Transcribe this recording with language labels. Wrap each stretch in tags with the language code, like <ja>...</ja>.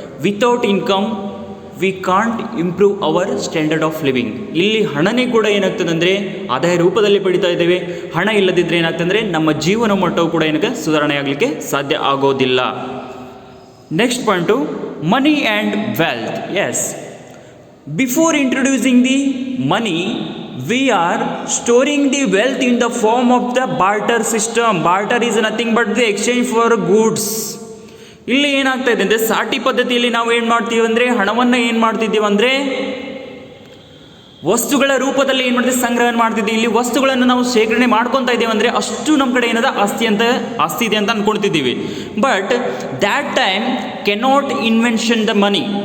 <en>Without income we can't improve our standard of living.</en> <kn>ಇಲ್ಲಿ ಹಣನೇ ಕೂಡ ಏನಾಗ್ತದೆ ಅಂದರೆ ಆದಾಯ ರೂಪದಲ್ಲಿ ಪಡಿತಾ ಇದ್ದೇವೆ. ಹಣ ಇಲ್ಲದಿದ್ದರೆ ಏನಾಗ್ತದೆ ಅಂದರೆ ನಮ್ಮ ಜೀವನ ಮಟ್ಟವು ಕೂಡ ಏನಕ್ಕೆ ಸುಧಾರಣೆ ಆಗಲಿಕ್ಕೆ ಸಾಧ್ಯ ಆಗೋದಿಲ್ಲ.</kn> <en>Next point money and wealth. Yes, before introducing the money we are storing the wealth in the form of the barter system. Barter is nothing but the exchange for goods.</en> <kn>ಇಲ್ಲಿ ಏನಾಗ್ತಾ ಇದೆ ಅಂದರೆ ಸಾಟಿ ಪದ್ಧತಿಯಲ್ಲಿ ನಾವು ಏನು ಮಾಡ್ತೀವಿ ಅಂದರೆ ಹಣವನ್ನು ಏನು ಮಾಡ್ತಿದ್ದೀವಿ ಅಂದರೆ ವಸ್ತುಗಳ ರೂಪದಲ್ಲಿ ಏನು ಮಾಡ್ತೀವಿ, ಸಂಗ್ರಹಣ ಮಾಡ್ತಿದ್ದೀವಿ. ಇಲ್ಲಿ ವಸ್ತುಗಳನ್ನು ನಾವು ಶೇಖರಣೆ ಮಾಡ್ಕೊತಾ ಇದ್ದೇವೆ ಅಂದರೆ ಅಷ್ಟು ನಮ್ಮ ಕಡೆ ಏನದ ಆಸ್ತಿ ಇದೆ ಅಂತ ಅಂದ್ಕೊಳ್ತಿದ್ದೀವಿ.</kn> <en>But that time cannot invention the money.</en>